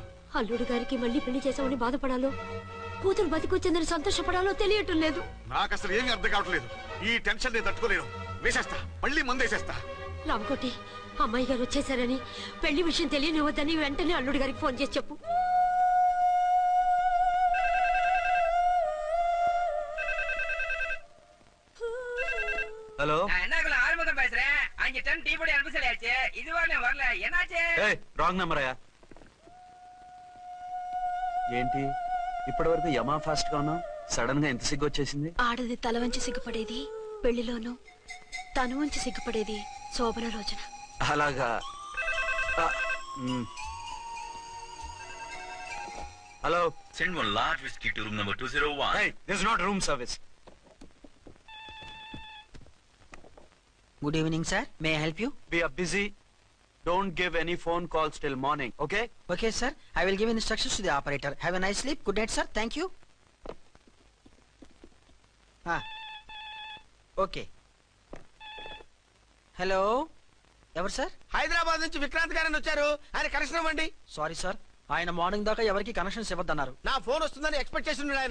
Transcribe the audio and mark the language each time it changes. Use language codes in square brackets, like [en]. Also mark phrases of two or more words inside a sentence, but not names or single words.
[te] అల్లుడు గారికి మళ్ళీ పెళ్లి చేసామని బాధపడాలో కూతురు బతికొచ్చిందని సంతోషపడాలో తెలియటం లేదు. నాకు అసలు ఏమీ అర్థం కావట్లేదు. ఈ టెన్షన్ నేను తట్టుకోలేను. వేసేస్తా, మళ్ళీ మందేసేస్తా. రామకోటి అమ్మాయి గారు వచ్చేసారని పెళ్లి విషయం తెలియనివ్వద్దని వెంటనే అల్లుడు గారికి ఫోన్ చేసి చెప్పు. [ta] ஹலோ என்னக்குள்ள ஆரம்பம் பேசுறேன் அங்க டன் டீ பொடி அனுப்ப சொல்லியாச்சு இது வரல வரல என்னாச்சு [te] ఏయ్ రాంగ్ నెంబర్ అయ్యా. ఏంటి ఇప్పటి వరకు యమా ఫాస్ట్ గా ఉన్నావు, సడన్ గా ఎంత సిగ్గు వచ్చేసింది? ఆడది తల వంచి సిగ్గుపడేది పెళ్లిలోను, తను వంచి సిగ్గుపడేది శోభన రోజున. అలాగా ఆ, హలో. [en] Send one large whiskey to room number 201. Hey, this is not room service. Good evening sir may I help you We are busy. Don't give any phone calls till morning, okay? Okay sir I will give instructions to the operator have a nice sleep good night sir thank you okay hello [te] ఎవరు సార్ హైదరాబాద్ నుంచి విక్రాంత్ గారని వచ్చారు. ఆయన కనెక్షన్ ఇవ్వండి. సారీ సార్ ఆయన మార్నింగ్ దాకా ఎవరికి కనెక్షన్స్ ఇవ్వద్దన్నారు. నా ఫోన్ వస్తుందని ఎక్స్పెక్ట్ చేసి ఉన్నాడు ఆయన.